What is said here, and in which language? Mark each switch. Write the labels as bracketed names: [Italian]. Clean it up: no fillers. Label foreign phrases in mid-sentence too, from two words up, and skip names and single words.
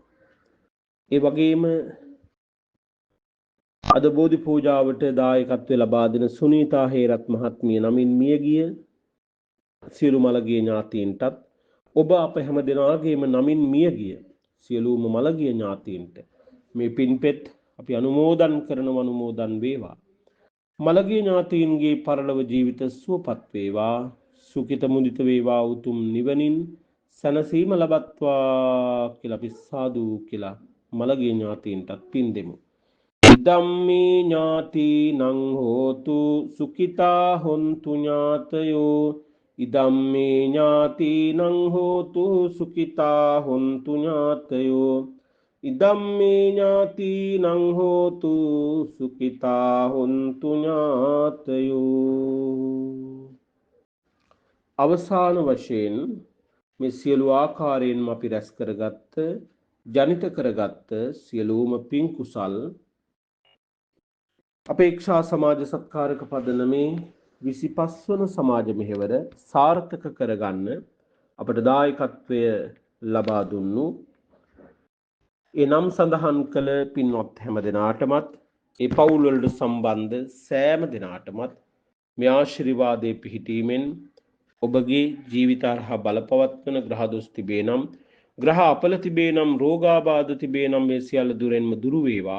[Sinhala] ඒ වගේම අද බෝධි පූජාවට දායකත්වයේ ලබා දෙන සුනීතා හේරත් මහත්මිය නමින් මියගිය සියලු මළගිය ඥාතීන්ටත් ඔබ අප හැම දෙනාගේම නමින් මියගිය සියලුම මළගිය ඥාතීන්ට මේ පින්පෙත් අපි අනුමෝදන් කරනවා. අනුමෝදන් වේවා. මළගිය ඥාතීන්ගේ පරලොව ජීවිත සුවපත් වේවා. සුඛිත මුදිත වේවා. උතුම් නිවනින් සැනසීම ලබත්වා කියලා අපි සාදු කියලා මළගිය ඥාතීන්ටත් පින් දෙමු. [Pali] ධම්මේ ඥාතිනං හෝතු සුඛිතා හොන්තු ඥාතයෝ. ඉදම්මේ ඥාතිනං හෝතු සුඛිතා හොන්තු ඥාතයෝ. ඉදම්මේ ඥාතිනං හෝතු සුඛිතා හොන්තු ඥාතයෝ. [Sinhala] අවසාන වශයෙන් මේ සියලු ආකාරයෙන්ම අපි රැස් කරගත්ත ජනිත කරගත්ත සියලුම පින් කුසල් අපේක්ෂා සමාජ සත්කාරක පදනමේ 25 වන සමාජ මෙහෙවර සාර්ථක කරගන්න අපට දායකත්වය ලබා දුන්නු ඒ නම් සඳහන් කළ පින්වත් හැම දෙනාටමත් ඒ පවුල් වලට සම්බන්ධ සෑම දෙනාටමත් මේ ආශිර්වාදයේ පිහිටීමෙන් ඔබගේ ජීවිත හරහා බලපවත්වන ග්‍රහ දොස් තිබේ නම් ග්‍රහ අපල තිබේ නම් රෝගාබාධ තිබේ නම් මේ සියල්ල දුරෙන්ම දුරු වේවා.